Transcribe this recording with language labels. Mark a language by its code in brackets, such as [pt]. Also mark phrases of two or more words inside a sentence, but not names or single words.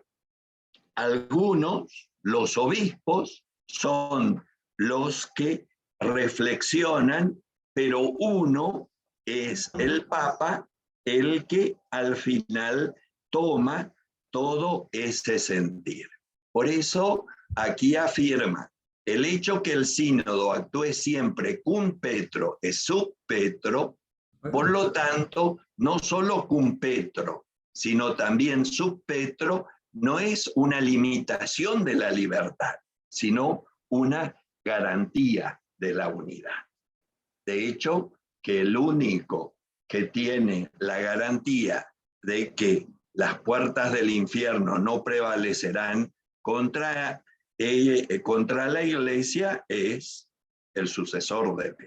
[es] Algunos, los obispos, son los que reflexionan, pero uno es el Papa el que al final toma todo ese sentir. Por eso aquí afirma, el hecho que el sínodo actúe siempre [la] cum petro e sub petro, [es] por lo tanto, no solo [la] cum petro, [es] sino también [la] sub petro, [es] no es una limitación de la libertad, sino una garantía de la unidad. De hecho, que el único que tiene la garantía de que las puertas del infierno no prevalecerán contra la iglesia es el sucesor de Pedro.